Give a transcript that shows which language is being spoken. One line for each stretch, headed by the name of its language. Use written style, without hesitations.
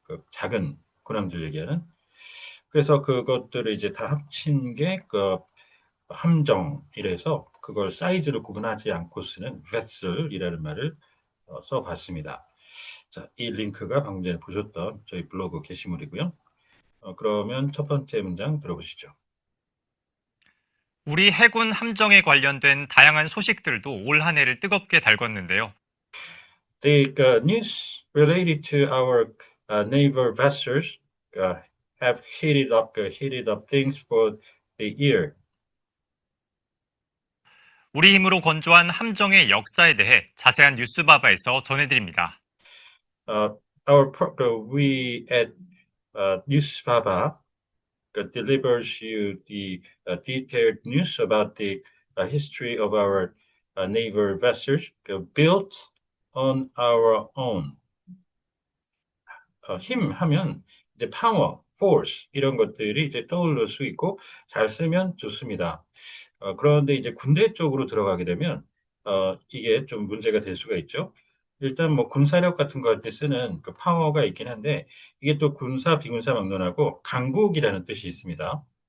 Korean: 작은 군함들 얘기하는. 그래서 그것들을 이제 다 합친 게 함정이라서 그걸 사이즈로 구분하지 않고 쓰는 vessel이라는 말을 써봤습니다. 자, 이 링크가 방금 전에 보셨던 저희 블로그 게시물이고요. 그러면 첫 번째 문장 들어보시죠. 우리 해군 함정에 관련된 다양한 소식들도 올 한 해를 뜨겁게 달궜는데요.
English: The news related to our naval vessels uh, have heated up things for the year.
Korean: 우리 힘으로 건조한 함정의 역사에 대해 자세한 뉴스바바에서 전해드립니다.
English: Uh, we at Newsbaba delivers you the detailed news about the history of our naval vessels built on our own.
Korean: 힘 하면 이제 파워, force 이런 것들이 이제 떠오를 수 있고 잘 쓰면 좋습니다. 그런데 이제 군대 쪽으로 들어가게 되면 이게 좀 문제가 될 수가 있죠. 일단 뭐 군사력 같은 거 할 때 쓰는 그 파워가 있긴 한데 이게 또 군사 비군사 막론하고 강국이라는 뜻이 있습니다.